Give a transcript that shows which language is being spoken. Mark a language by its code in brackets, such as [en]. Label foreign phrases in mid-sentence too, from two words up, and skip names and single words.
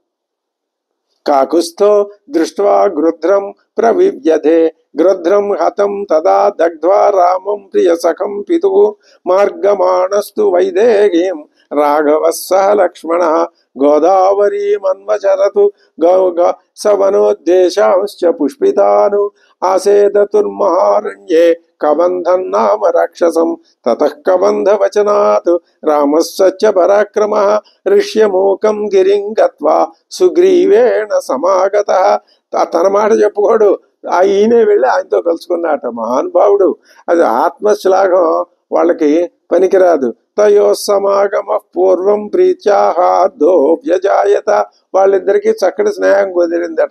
[sa] काकुत्स्थो दृष्ट्वा गृध्रं प्रविव्यधे गृध्रं हतं तदा दग्ध्वा रामं प्रियसखं पितुः मार्गमाणस्तु वैदेहीं राघवः सह लक्ष्मणः गोदावरीमन्वचरतु सवनोद्देशांश्च पुष्पितानु आसेदतुर्महारण्ये कबन्धं नाम राक्षसं ततः कबन्धवचनात् रामः सच्च पराक्रमः ऋष्यमूकं गिरिं गत्वा సుగ్రీవేణ సమాగతః [te] తన మాట చెప్పుకోడు ఈయనే వెళ్ళి ఆయనతో కలుసుకున్నట మహానుభావుడు. అది ఆత్మశ్లాఘం వాళ్ళకి పనికిరాదు. [sa] తయో సమాగమ పూర్వం ప్రీత్యాహార్దో వ్యజాయత [te] వాళ్ళిద్దరికి చక్కటి స్నేహం కుదిరిందట.